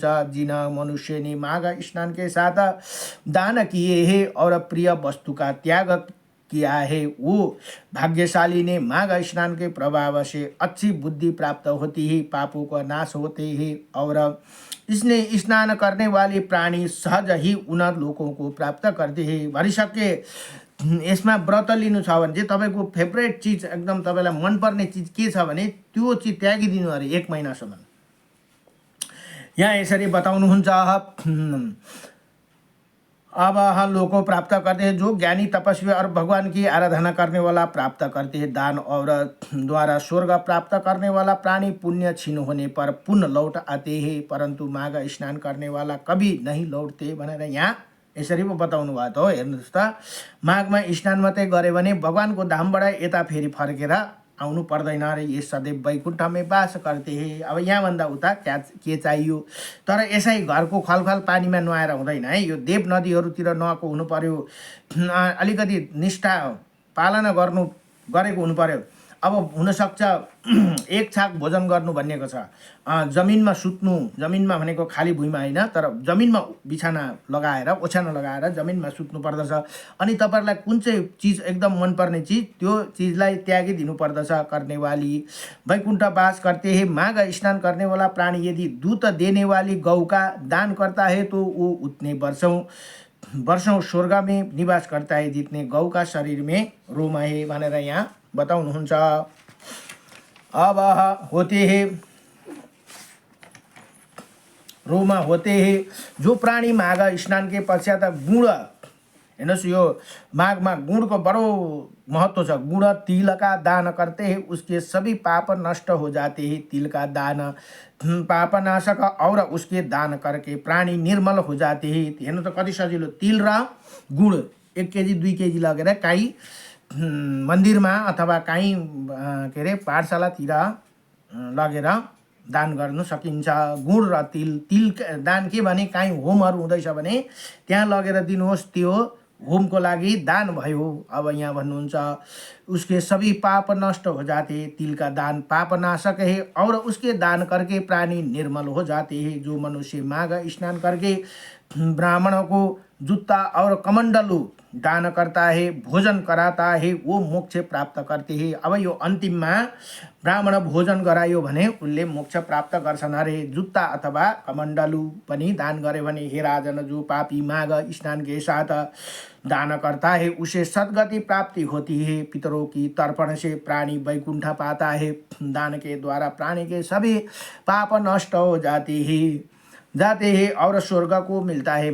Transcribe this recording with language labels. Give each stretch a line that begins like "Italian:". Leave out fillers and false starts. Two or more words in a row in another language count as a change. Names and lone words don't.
Hindi: जिन मनुष्य ने माघ स्नान के साथ दान किए हैं और प्रिय वस्तु का त्याग किया है, वो भाग्यशाली ने माघ स्नान के प्रभाव से अच्छी बुद्धि प्राप्त होती है, पापों का नाश होते हैं, और इसने स्नान करने वाली प्राणी सहज ही उन लोगों को प्राप्त करते हैं।
Nepali: भनिसके यसमा व्रत लिनु छ भने चाहिँ तपाईको फेभरेट चीज, एकदम तपाईलाई मनपर्ने चीज के छ भने त्यो चीज त्यागिदिनु अरे 1 महिनासम्म। यहाँ यसरी बताउनुहुन्छ।
Hindi: अब लोगों प्राप्त करते हैं जो ज्ञानी तपस्वी और भगवान की आराधना करने वाला प्राप्त करते हैं। दान और द्वारा स्वर्ग प्राप्त करने वाला प्राणी पुण्य क्षीण होने पर पुनः लौट आते हैं, परंतु माघ स्नान करने वाला कभी नहीं लौटते
Nepali: भनेर यहाँ यसरी पो बताउनु भयो त हो। हेर्नुहोस् त, माघमा स्नान मात्रै गरे भने भगवानको धामबाट यता फेरि फर्केर आउनु पर्दैन अरे।
Hindi: ये सदैव वैकुण्ठमै बास करते हैं।
Nepali: अब यहाँभन्दा उता के चाहियो, तर यसै घरको खलखल पानीमा नुहाएर हुँदैन है। यो देव नदीहरूतिर नुहाएको हुनु पर्यो, अलिकति निष्ठा पालना गरेको हुनु पर्यो। अब हुनसक्छ एक छाक भोजन गर्नु भन्नेको छ, जमिनमा सुत्नु, जमिनमा भनेको खाली भुइँमा होइन, तर जमिनमा बिछाना लगाएर, ओछ्याना लगाएर जमिनमा सुत्नु पर्दछ। अनि तपाईहरुलाई कुन चाहिँ चीज एकदम मनपर्ने चीज, त्यो चीजलाई त्यागिदिनु पर्दछ।
Hindi: करने वाली वैकुण्ठ वास करते हैं। माघ स्नान करने वाला प्राणी यदि दूध देने वाली गौ का दान करता है तो वो उतने वर्षों स्वर्ग में निवास करता है जितने गौ का शरीर में रोम है
Nepali: भनेर यहाँ बताउनुहुन्छ।
Hindi: अब होते हैं रोमा होते हैं जो प्राणी माघ स्नान के पश्चात गुण,
Nepali: हेर्नुहोस् यो माघमा गुणको बडो महत्व छ।
Hindi: गुण तिल का दान करते हैं उसके सबै पाप नष्ट हो जाते हैं। तिल का दान पापनाशक और उसके दान करके प्राणी निर्मल हो जाते हैं।
Nepali: हेर्नु त कति सजिलो, तिल र गुण 1 केजी 2 केजी लगेर काहीँ मन्दिरमा अथवा काहीँ के अरे पाठशालातिर लगेर दान गर्नु सकिन्छ। गुण र तिल दान के भने काहीँ होमहरू हुँदैछ भने त्यहाँ लगेर दिनुहोस्, त्यो होमको लागि दान भयो। अब यहाँ भन्नुहुन्छ
Hindi: उसके सभी पाप नष्ट हो जाते। तिल का दान पापनाशक है और उसके दान करके प्राणी निर्मल हो जाते हैं। जो मनुष्य माघ स्नान करके ब्राह्मणों को जूता और कमंडलू दान करता है, भोजन कराता है, वो मोक्ष प्राप्त करते हैं।
Nepali: अब यो अन्तिममा ब्राह्मण भोजन गरायो भने उनले मोक्ष प्राप्त गर्छन् अरे। जुत्ता अथवा कमण्डलु पनि दान गरे भने
Hindi: हे राजन, जो पापी माघ स्नान के साथ दान करता है उसे सद्गति प्राप्ति होती है। पितरों की तर्पण से प्राणी वैकुंठ पाता है। दान के द्वारा प्राणी के सभी पाप नष्ट हो जाते हैं और स्वर्ग को मिलता है।